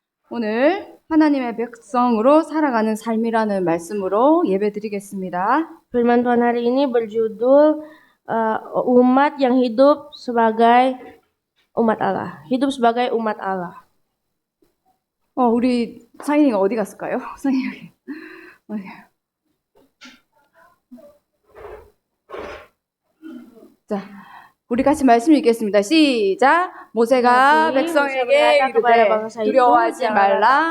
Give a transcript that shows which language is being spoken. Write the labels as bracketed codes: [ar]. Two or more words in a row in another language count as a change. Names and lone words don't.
[ko] 오늘 하나님의 백성으로 살아가는 삶이라는 말씀으로 예배드리겠습니다. [id] Firman Tuhan hari ini berjudul umat yang hidup sebagai umat Allah. Hidup sebagai umat Allah. [ko] 우리 상인이가 어디 갔을까요? 상인이 여기. 어디? 자, 우리 같이 말씀 읽겠습니다. 시작. 모세가 백성에게 이르되 두려워하지 말라.